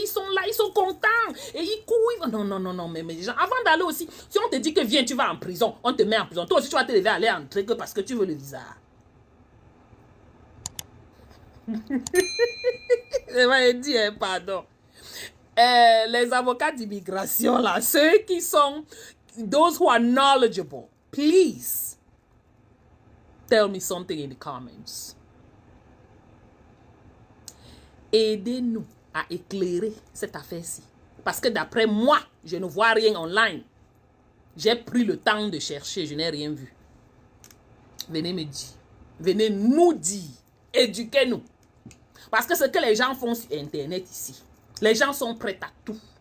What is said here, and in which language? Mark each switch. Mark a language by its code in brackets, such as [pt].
[fr] Ils sont là, ils sont contents. Et ils courent. Non, mais les gens, avant d'aller aussi, si on te dit que viens, tu vas en prison, on te met en prison. Toi aussi, tu vas te lever aller entrer que parce que tu veux le visa. Je vais dire, pardon. Les avocats d'immigration, là, ceux qui sont... [en] Those who are knowledgeable, please tell me something in the comments. [fr] Aidez-nous à éclairer cette affaire-ci. Parce que d'après moi, je ne vois rien online. J'ai pris le temps de chercher, je n'ai rien vu. Venez me dire. Venez nous dire. Éduquez-nous. Parce que ce que les gens font sur Internet ici, les gens sont prêts à tout.